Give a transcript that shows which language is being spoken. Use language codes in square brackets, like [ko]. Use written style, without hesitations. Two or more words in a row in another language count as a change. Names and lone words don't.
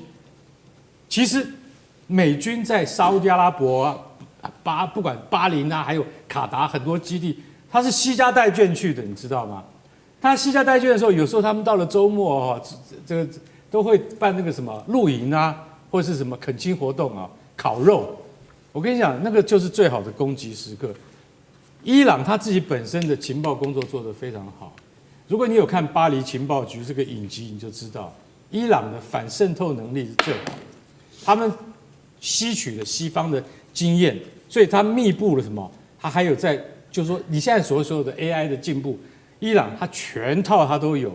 [zh] 其實，美軍在沙烏地阿拉伯不管巴林啊，還有卡達很多基地，他是攜家帶眷去的，你知道嗎？他攜家帶眷的時候，有時候他們到了周末這個都會辦那個什麼露營啊，或者是什麼懇親活動啊，烤肉。我跟你講，那個就是最好的攻擊時刻。伊朗他自己本身的情報工作做得非常好。如果你有看巴黎情報局這個影集，你就知道伊朗的反滲透能力是最好的。他們吸取了西方的經驗，所以他密布了什麼？他還有就是說你現在所有的 AI 的進步，伊朗他全套他都有。